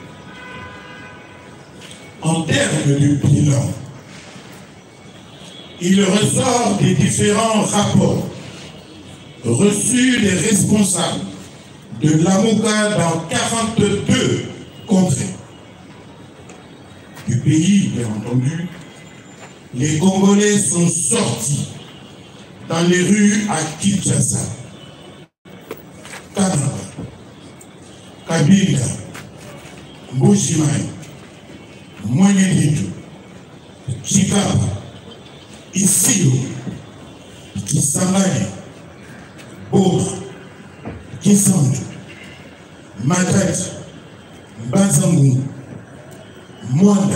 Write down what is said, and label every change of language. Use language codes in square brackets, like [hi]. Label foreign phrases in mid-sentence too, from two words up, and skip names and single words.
[fr] En termes de bilan, il ressort des différents rapports reçus des responsables de la MOCA dans 42 contrées du pays, bien entendu. Les Congolais sont sortis dans les rues à Kinshasa, Kananga, Kabila, Mbujimayi, Mweneditu, Chikapa, Isiro, Kisangani, Boma, Kisandu, Matadi, Mbanzangu, Mwanda,